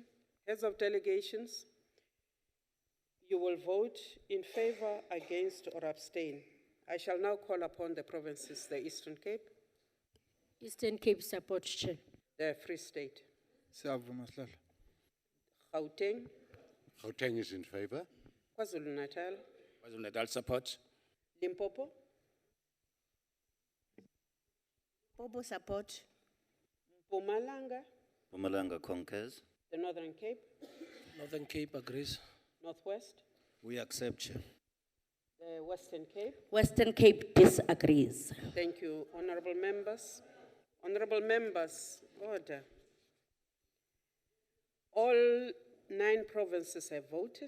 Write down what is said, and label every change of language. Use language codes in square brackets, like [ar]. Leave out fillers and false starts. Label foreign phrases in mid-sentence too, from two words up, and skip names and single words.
[en] Heads of delegations, you will vote in favor, against, or abstain. I shall now call upon the provinces, the Eastern Cape, Eastern Cape support, Chair. the Free State, [zu] Siyavuma sihlalo. [en] Gauteng, Gauteng is in favor. KwaZulu-Natal, KwaZulu-Natal support. Limpopo, Limpopo support. Mpumalanga, Mpumalanga concurs. the Northern Cape, Northern Cape agrees. Northwest, We accept, Chair. the Western Cape. Western Cape disagrees. Thank you, honorable members. Honorable members, order. All 9 provinces have voted.